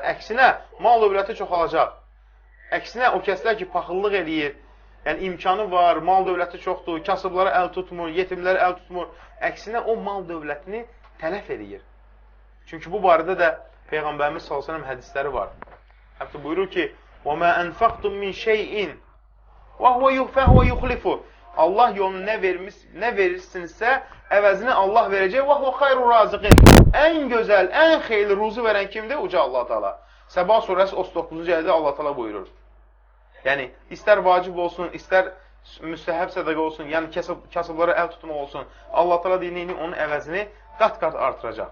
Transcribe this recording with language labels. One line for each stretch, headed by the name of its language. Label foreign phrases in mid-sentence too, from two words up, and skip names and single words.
Azerbaijani: Əksinə, mal dövləti çoxalacaq. Əksinə, o kəslər ki, paxıllıq eləyir, yəni imkanı var, mal dövləti çoxdur, kasıblara əl tutmur, yetimlərə əl tutmur. Əksinə, o mal dövlətini tələf eləyir. Çünki bu barədə də Peyğəmbərimiz s.ə.v hədisləri var. Hətta buyurur ki,
Arabic: وَمَا أَنْفَقْتُمْ مِنْ شَيْءٍ وَهُوَ يُخْلِفُ.
Azerbaijani: Allah yolunu nə verirsinizsə, əvəzini Allah verəcək.
Arabic: وَهُوَ خَيْرُ رَازِقِينَ.
Azerbaijani: Ən gözəl, ən xeyli ruzu verən kimdir? Uca Allah Teala. Səba surəsi 39-cu ayədə Allah Teala buyurur. Yəni, istər vacib olsun, istər müstəhəb sədaqə olsun, yəni kasıblara əl tutmaq olsun. Allah Teala deyir, onun əvəzini qat-qat artıracaq.